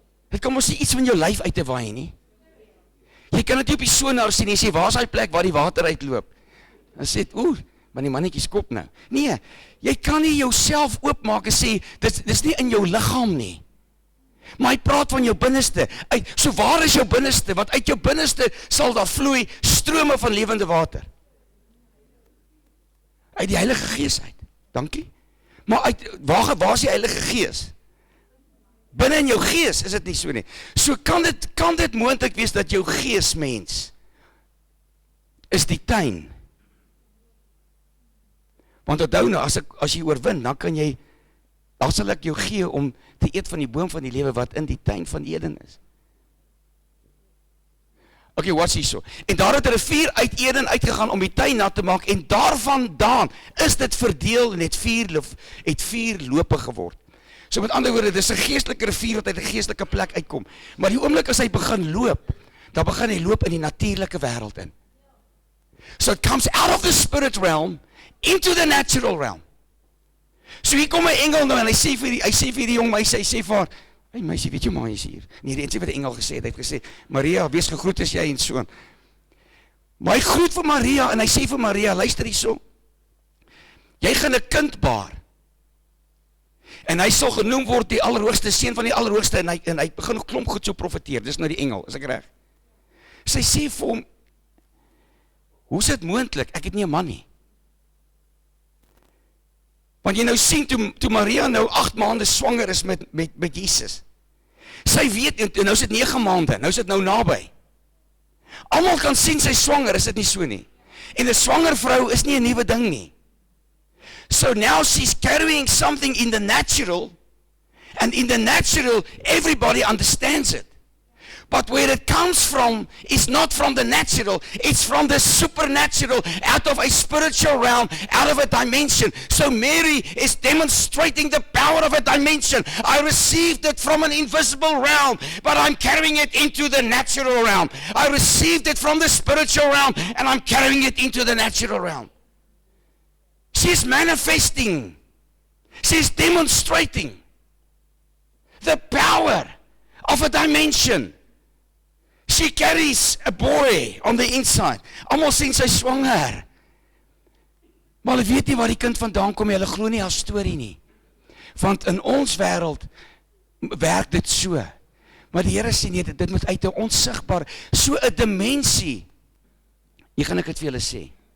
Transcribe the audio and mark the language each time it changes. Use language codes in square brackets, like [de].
[af] Dit kan mos nie iets van jou lyf uit te waai nie. Jy kan dit nie op die sonar sien, jy sê, waar is die plek waar die water uitloop? Dan sê, maar die mannetjie skop nou. Nee, jy kan nie jouself oopmaak en sê, dis nie in jou liggaam nie. Maar hy praat van jou binneste. So waar is jou binneste? Want uit jou binneste sal daar vloei strome van lewende water. Uit die Heilige Gees uit. Dankie. Maar waar is die Heilige Gees? Binne in jou gees is dit nie so nie. So kan dit moontlik wees dat jou geesmens is die tuin. Want onthou nou, as jy oorwin, dan sal ek jou gee om te eet van die boom van die lewe wat in die tuin van Eden is. Ok, wat is so? En daar het 'n rivier uit Eden uitgegaan om die tuin nat te maak, en daarvandaan is dit verdeel en het vier lope geword. So met ander woorde, dis 'n geestelike rivier wat uit 'n geestelike plek uitkom. Maar die oomblik as hy begin loop, dan begin hy loop in die natuurlike wêreld in. [en] So it comes out of the spirit realm into the natural realm. [af] So hier kom 'n engel nou en hy sê vir die jong meisie, hy sê vir haar, hey meisie, weet jy maar hy is hier. Nee, die sê wat die engel gesê het, hy het gesê, Maria, wees gegroet as jy en so. Maar hy groet vir Maria en hy sê vir Maria, luister hierso. Jy gaan 'n kind baar. En hy sal genoem word die allerhoogste, seun van die allerhoogste, en hy begin 'n klomp goed so profeteer. Dis nou die engel, is ek reg? Sy sê vir hom, hoe is dit moontlik? Ek het nie 'n man nie. Want jy nou sien, toe Maria nou 8 maande swanger is met Jesus. Sy weet, en nou is dit 9 maande, nou is dit nou naby. Almal kan sien sy swanger, is dit nie so nie. En 'n swanger vrou is nie 'n nuwe ding nie. [en] So now she's carrying something in the natural, and in the natural, everybody understands it. But where it comes from is not from the natural, it's from the supernatural, out of a spiritual realm, out of a dimension. So Mary is demonstrating the power of a dimension. I received it from an invisible realm, but I'm carrying it into the natural realm. I received it from the spiritual realm, and I'm carrying it into the natural realm. She's manifesting. She's demonstrating the power of a dimension. She carries a boy on the inside. [af] Almal sien sy swanger. Maar hulle weet nie waar die kind vandaan kom nie. Hulle glo nie haar storie nie. Want in ons wêreld werk dit so. Maar die Here sê nee, dit moet uit 'n onsigbaar, so 'n dimensie. Hier gaan ek dit vir julle sê.